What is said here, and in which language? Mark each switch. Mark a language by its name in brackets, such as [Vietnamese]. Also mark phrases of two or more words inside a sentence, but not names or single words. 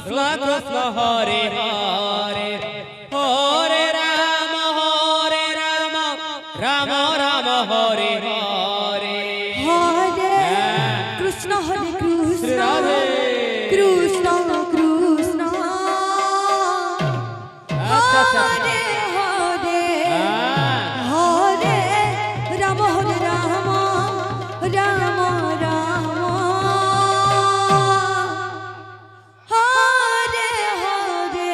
[Sanskrit] কৃষ্ণ হরে হরে হরে রাম রাম রাম হরে হরে হরে কৃষ্ণ হরে কৃষ্ণ রাধে। কৃষ্ণ কৃষ্ণ [Bangla] আচ্ছা, আচ্ছা। [Sanskrit] হরে হরে [Bangla] হ্যাঁ। [Sanskrit] হরে রাম হরে রাম রাম রাম হরে হরে